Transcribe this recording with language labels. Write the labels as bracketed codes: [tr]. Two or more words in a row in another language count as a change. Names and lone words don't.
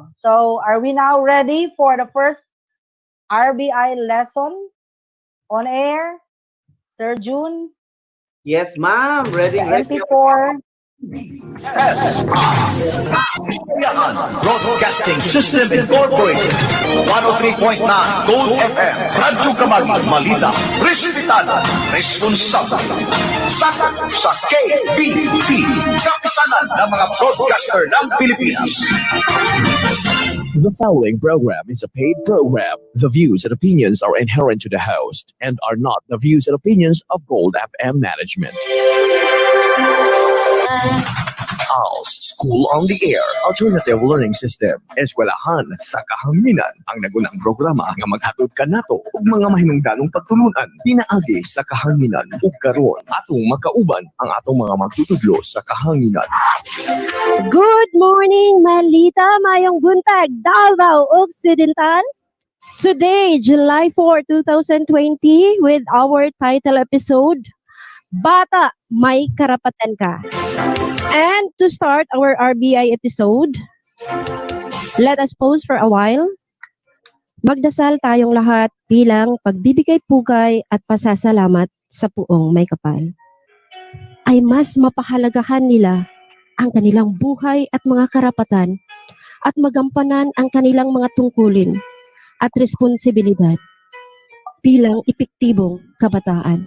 [en] So are we now ready for the first RBI lesson on air? Sir June? Yes, ma'am. Ready. MP4. [tl] Broadcasting System Incorporated, 103.9 Gold FM, Radyo Kamali, Malita, Respetada, Responsable, [ceb] Sakop sa KBP, [tl] kapisanan ng mga broadcaster ng Pilipinas. [en] The following program is a paid program. The views and opinions are inherent to the host and are not the views and opinions of Gold FM management. ALS, School on the Air, Alternative Learning System, [ceb] Eskwelahan sa Kahanginan, ang nagunang programa nga maghatod kanato ug mga mahinungdanong pagtulunan pinaagi sa kahanginan ug karon atong makauban ang atong mga magtutudlo sa kahanginan. [en] Good morning, Malita, [ceb] mayong buntag, [en] Davao Occidental. Today, July 4, 2020, with our title episode, Bata, May Karapatan Ka. And to start our RBI episode, let us pause for a while. [tl] Magdasal tayong lahat bilang pagbibigay pugay at pasasalamat sa puong may kapal. Ay mas mapahalagahan nila ang kanilang buhay at mga karapatan at magampanan ang kanilang mga tungkulin at responsibilidad bilang epektibong kabataan.